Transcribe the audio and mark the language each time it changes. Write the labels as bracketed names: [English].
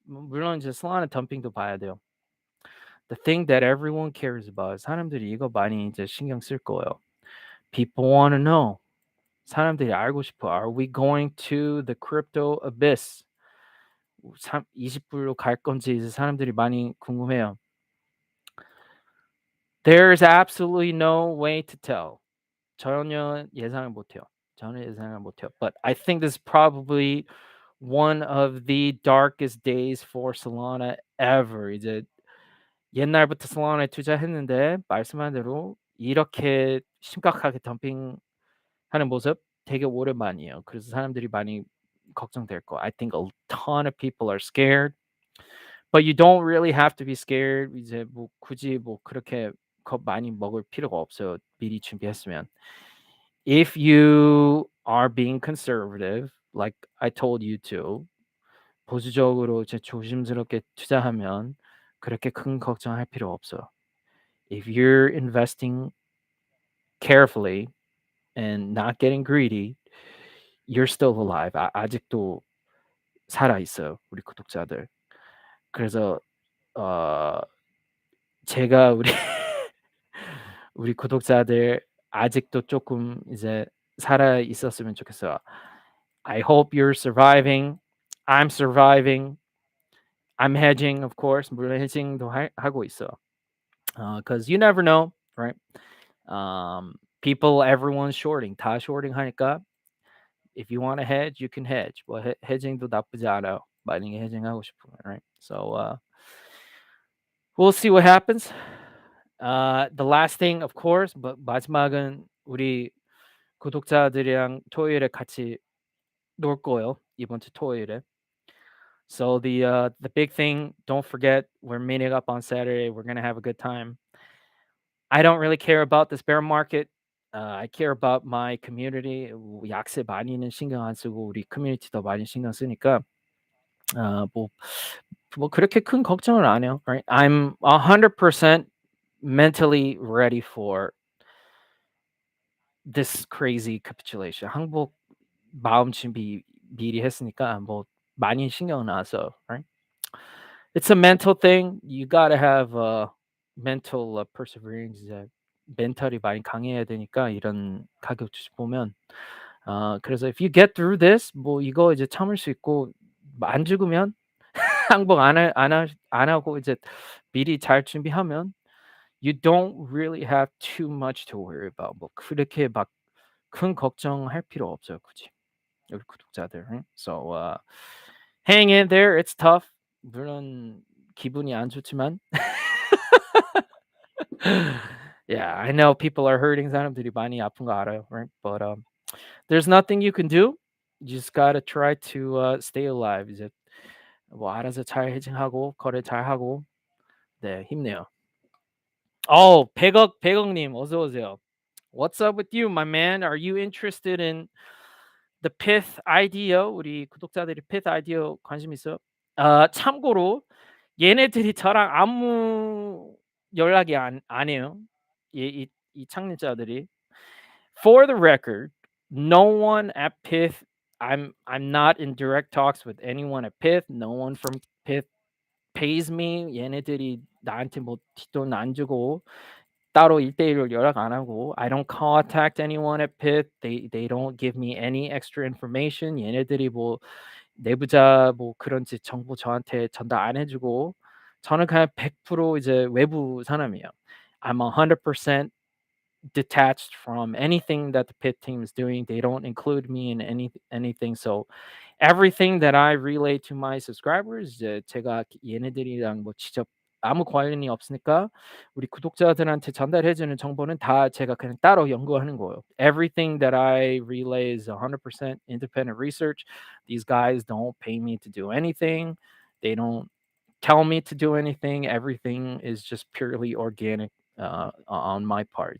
[Korean] 물론 이제 Solana dumping도 봐야 돼요. [English] The thing that everyone cares about. [Korean] 사람들이 이거 많이 이제 신경 쓸 거예요. [English] People want to know. [Korean] 사람들이 알고 싶어. [English] Are we going to the crypto abyss? [Korean] 20불로 갈 건지 이제 사람들이 많이 궁금해요. [English] There's absolutely no way to tell. [Korean] 전혀 예상을 못해요. 전혀 예상을 못해요. [English] But I think this is probably one of the darkest days for Solana ever. [Korean] 이제 옛날부터 Solana에 투자했는데 말씀한 대로 이렇게 심각하게 덤핑하는 모습 되게 오랜만이에요. 그래서 사람들이 많이 걱정될 거. [English] I think a ton of people are scared. But you don't really have to be scared. [Korean] 이제 뭐 굳이 뭐 그렇게 겁 많이 먹을 필요가 없어요. 미리 준비했으면. [English] If you are being conservative, like I told you to, [Korean] 보수적으로 이제 조심스럽게 투자하면 그렇게 큰 걱정할 필요 없어요. [English] If you're investing carefully and not getting greedy, you're still alive. [Korean] 아직도 살아 있어요, 우리 구독자들. 그래서 제가 우리 구독자들 아직도 조금 이제 살아 있었으면 좋겠어요. [English] I hope you're surviving. I'm surviving. I'm hedging, of course. [Korean] 물론 hedging도 하고 있어. [English] Because you never know, right? People, everyone's shorting. [Korean] 다 shorting 하니까 [English] if you want to hedge, you can hedge. [Korean] 뭐 hedging도 나쁘지 않아요. 만약에 hedging 하고 싶으면, right? [English] So we'll see what happens. The last thing, of course, [Korean] 마지막은 우리 구독자들이랑 토요일에 같이 놀 거예요. 이번 주 토요일에. [English] So the big thing, don't forget, we're meeting up on Saturday. We're gonna have a good time. I don't really care about this bear market. I care about my community. [Korean] 약세 많이는 신경 안 쓰고 우리 커뮤니티도 많이 신경 쓰니까 뭐 그렇게 큰 걱정을 안 해요. [English] Right? I'm 100% mentally ready for this crazy capitulation. [Korean] 항복 마음 준비 미리 했으니까 뭐 많이 신경은 안 써. [English] Right? It's a mental thing. You gotta have mental perseverance. [Korean] 이제 멘탈이 많이 강해야 되니까 이런 가격 주식 보면 그래서 [English] if you get through this, [Korean] 뭐 이거 이제 참을 수 있고 안 죽으면 항복 안 하고 이제 미리 잘 준비하면 [English] you don't really have too much to worry about. [Korean] 뭐 그렇게 막 큰 걱정할 필요 없어요, 굳이. 우리 구독자들. [English] So hang in there. It's tough. [Korean] 물론 기분이 안 좋지만 [English] yeah, I know people are hurting. [Korean] 사람들이 많이 아픈 거 알아요, right? [English] But there's nothing you can do. You just gotta try to stay alive. [Korean] 이제 뭐 알아서 잘 해칭하고 거래 잘 하고 네 힘내요. 백억님 어서 오세요. [English] What's up with you, my man? Are you interested in the Pyth IDO? [Korean] 우리 구독자들이 Pyth IDO 관심 있어요? 참고로 얘네들이 저랑 아무 연락이 안 해요. 이 창립자들이. [English] For the record, no one at Pyth. I'm not in direct talks with anyone at Pyth. No one from Pyth pays me. [Korean] 얘네들이 나한테 뭐 뒷돈 안 주고 따로 1대1로 연락 안 하고 [English] I don't contact anyone at Pyth. They don't give me any extra information. [Korean] 얘네들이 뭐 내부자 뭐 그런 정보 저한테 전달 안 해주고 저는 그냥 100% 이제 외부 사람이에요. [English] I'm 100% detached from anything that the Pit team is doing. They don't include me in anything. So everything that I relay to my subscribers, [Korean] 이제 제가 얘네들이랑 뭐 직접 아무 관련이 없으니까 우리 구독자들한테 전달해주는 정보는 다 제가 그냥 따로 연구하는 거예요. [English] Everything that I relay is 100% independent research. These guys don't pay me to do anything. They don't tell me to do anything. Everything is just purely organic on my part.